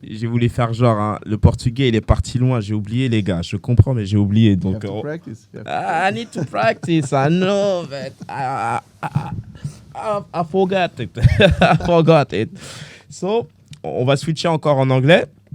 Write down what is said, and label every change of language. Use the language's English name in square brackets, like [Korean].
[French] J'ai voulu faire genre, hein, le portugais il est parti loin, j'ai oublié les gars, je comprends mais j'ai oublié [English] You [French] donc. [English] have to practice. You have to I need to practice, I know but I forgot it. I forgot it. [French] So, on va switcher encore en anglais.